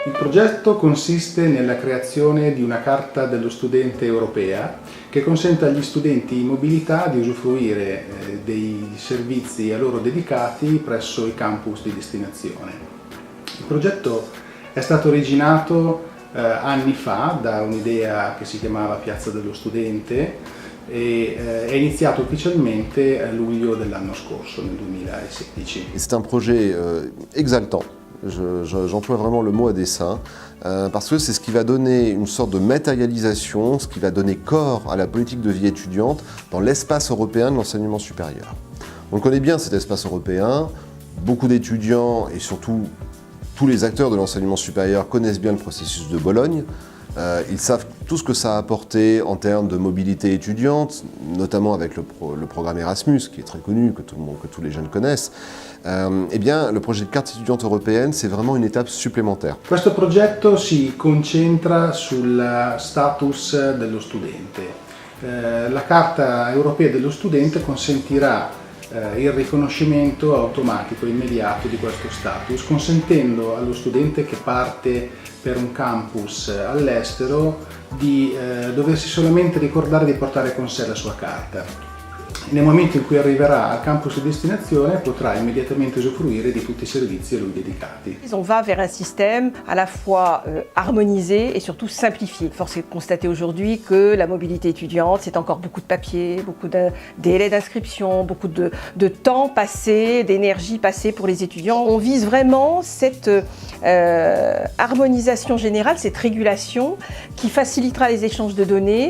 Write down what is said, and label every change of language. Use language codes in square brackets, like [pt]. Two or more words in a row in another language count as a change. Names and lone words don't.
[it] progetto consiste nella creazione di una carta dello studente europea che consente agli studenti in mobilità di usufruire dei servizi a loro dedicati presso i campus di destinazione. Il progetto è stato originato anni fa da un'idea che si chiamava Piazza dello Studente e è iniziato ufficialmente a luglio dell'anno scorso, nel 2016. [fr] C'est un projet exaltant. J'emploie vraiment le mot à dessein, parce que c'est ce qui va donner une sorte de matérialisation, ce qui va donner corps à la politique de vie étudiante dans l'espace européen de l'enseignement supérieur. On connaît bien cet espace européen, beaucoup d'étudiants et surtout tous les acteurs de l'enseignement supérieur connaissent bien le processus de Bologne. Ils savent tout ce que ça a apporté en termes de mobilité étudiante, notamment avec le programme Erasmus, qui est très connu, que tous les jeunes connaissent. Eh bien, le projet de carte étudiante européenne, c'est vraiment une étape supplémentaire. [it] Questo progetto si concentra sul status dello studente. La Carta Europea dello Studente consentirà il riconoscimento automatico e immediato di questo status, consentendo allo studente che parte per un campus all'estero di doversi solamente ricordare di portare con sé la sua carta. Nel momento in cui arriverà al campus di destinazione potrà immediatamente usufruire di tutti i servizi a lui dedicati. [fr] On va vers un système à la fois harmonisé et surtout simplifié. Force est de constater aujourd'hui que la mobilité étudiante, c'est encore beaucoup de papier, beaucoup de délais d'inscription, beaucoup de temps passé, d'énergie passée pour les étudiants. On vise vraiment cette harmonisation générale, cette régulation qui facilitera les échanges de données.